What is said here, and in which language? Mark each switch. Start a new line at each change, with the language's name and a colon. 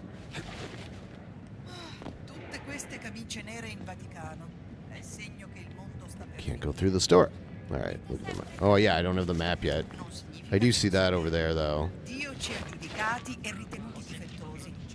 Italian: Tutte queste camicie nere in Vaticano. È il segno che il mondo sta per
English: Can't go through the store. All right, look at the map. Oh yeah, I don't have the map yet. I do see that over there though.
Italian: Dio ci ha giudicati e ritenuti difettosi.